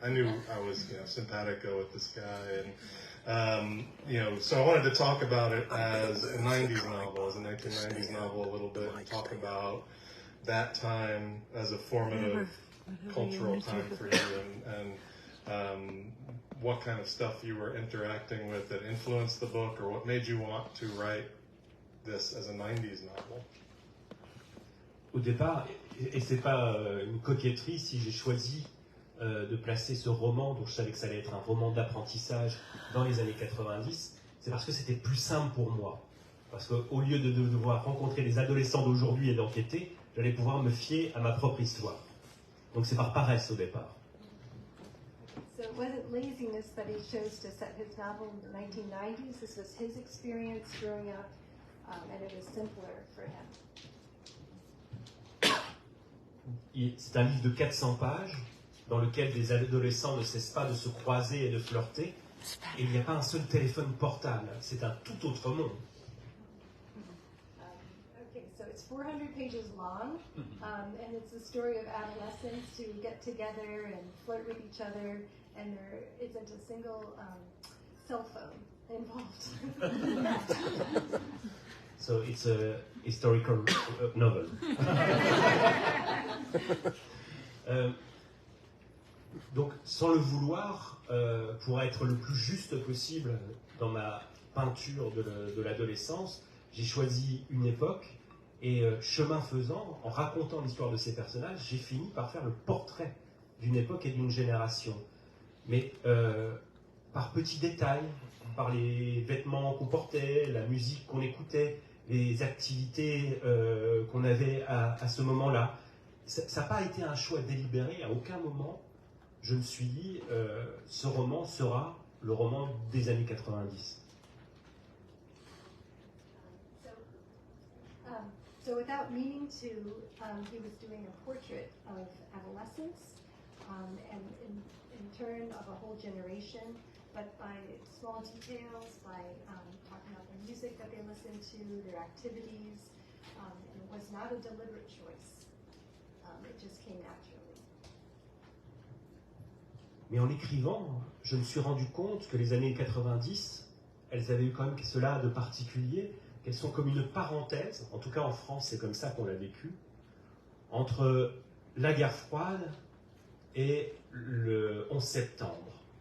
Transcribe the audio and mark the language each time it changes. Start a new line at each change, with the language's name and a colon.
English: I knew I was, simpatico with this guy. And, so I wanted to talk about it as a 90s novel, as a 1990s novel a little bit, and talk about that time as a formative cultural time for you and what kind of stuff you were interacting with that influenced the book, or what made you want to write this as a 90s novel?
French: Au départ, et c'est pas une coquetterie si j'ai choisi de placer ce roman, dont je savais que ça allait être un roman d'apprentissage dans les années 90, c'est parce que c'était plus simple pour moi. Parce qu'au lieu de devoir rencontrer les adolescents d'aujourd'hui et d'enquêter, j'allais pouvoir me fier à ma propre histoire. Donc c'est par paresse au départ.
English: So it wasn't laziness that he chose to set his novel in the 1990s. This was his experience growing up, and it was simpler for him.
French: C'est un livre de 400 pages dans lequel des adolescents ne cessent pas de se croiser et de flirter. Et il n'y a pas un seul téléphone portable. C'est un tout autre monde.
English: Okay, so it's 400 pages long, and it's the story of adolescents who get together and flirt with each other, and there isn't a single cell phone involved. So it's a historical novel.
French: Donc, sans le vouloir, pour être le plus juste possible dans ma peinture de l'adolescence, j'ai choisi une époque et chemin faisant, en racontant l'histoire de ces personnages, j'ai fini par faire le portrait d'une époque et d'une génération. Mais par petits détails, par les vêtements qu'on portait, la musique qu'on écoutait, les activités qu'on avait à ce moment-là. Ça n'a pas été un choix délibéré. À aucun moment, je me suis dit, ce roman sera le roman des années 90.
English: So without meaning to, he was doing a portrait of adolescence, and in turn of a whole generation, but by small details, by talking about the music that they listened to, their activities, and it was not a deliberate choice. It just came naturally.
French: Mais en l'écrivant, je me suis rendu compte que les années 90, elles avaient eu quand même cela de particulier, qu'elles sont comme une parenthèse, en tout cas en France, c'est comme ça qu'on l'a vécu, entre la guerre froide et le 11 septembre.